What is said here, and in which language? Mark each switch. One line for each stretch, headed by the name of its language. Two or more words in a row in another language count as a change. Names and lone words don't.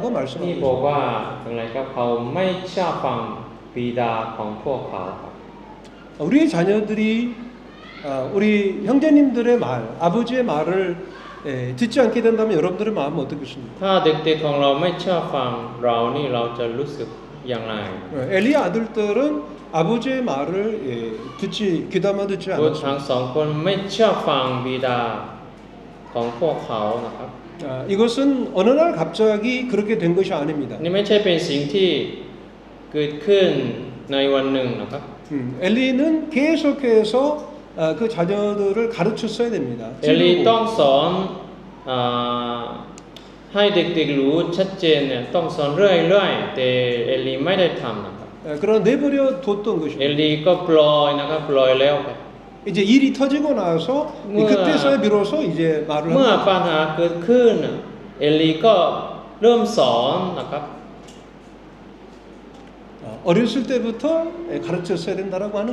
Thai: นี่
Korean: 말씀합니다.
Thai: บอกว่าอะไรครับเขาไม่เชื่อฟังบิดาของพวกเขาครับ
Korean: 우리의 자녀들이 우리 형제님들의 말, 아버지의 말을 듣지 않게 된다면 여러분들의 마음은 어떻겠습니까?
Thai: ถ้าเด็กๆของเราไม่เชื่อฟังเรานี่เราจะรู้สึกอย่างไร
Korean: 엘리 아들들은 아버지의 말을 귀담아 듣지
Thai: พวก
Korean: 않았습니다.
Thai: ทั้งสองคนไม่เชื่อฟังบิดาของพวกเขานะครับ
Korean: 이것은 어느 날 갑자기 그렇게 된 것이 아닙니다.
Thai: นี่ไม่ใช่เป็นสิ่งที่เกิดขึ้นในวันหนึ่งนะครับ
Korean: 엘리는 계속해서 그 자녀들을 가르쳤어야 됩니다.
Thai: เอลีต้องสอนให้เด็กๆรู้ชัดเจนเนี่ยต้องสอนเรื่อยๆแต่เอลีไม่ได้ทำนะครับ
Korean: 그러나 내버려 뒀던
Thai: เอ
Korean: 것입니다.
Thai: ลีก็ปล่อยนะครับปล่อยแล้วครับ
Korean: 이제 일이 터지고 나서 그때서야 비로소 이제 말을
Thai: เมื่อ
Korean: 합니다.
Thai: ปัญหาเกิดขึ้นเอลีก็เริ่มสอนนะครับ
Korean: 어렸을 때부터 가르쳤어야 된다라고 하는